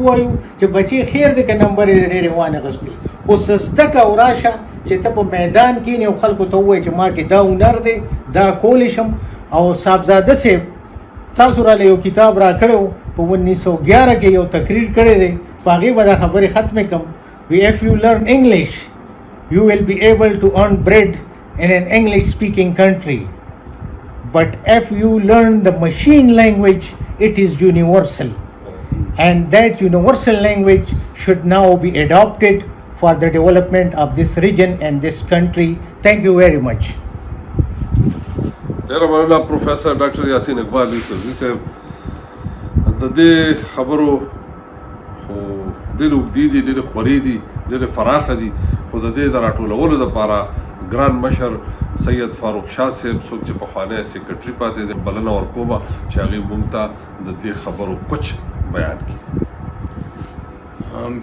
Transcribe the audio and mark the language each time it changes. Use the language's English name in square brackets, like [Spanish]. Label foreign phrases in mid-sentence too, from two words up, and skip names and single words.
[Pashto] ووایو چې بچی خیر دی که نمبر یې ډېرې وانغستې خو څه زده کوه راشه چې ته په میدان کښېنې او خلکو ته ووایې چې ما کې دا هنر دی دا کولی شم او صاحبزاده صاحب تاسو راله یو کتاب را کړی په 1911 کې یو تقریر کړی دی په هغې به دا خبرې ختمې کړم [English] if you learn English you will be able to earn bread in an English speaking country but if you learn the machine language it is universal and that universal language should now be adopted for the development of this region and this country. Thank you very much. [Pashto] ډېره مننه پروفیسر ډاکټر یاسین اقبال یوسفزي صاحب د دې خبرو خو ډېرې اوږدې دي ډېرې خورې دي ډېرې فراخه دي خو د دې د راټولولو دپاره ګران مشر سید فاروق شاه صاحب څوک چې پخوانی سیکرټري پاتې دی بلنه ورکومه چې هغې موږ ته د دې خبرو کچ بیان کړي.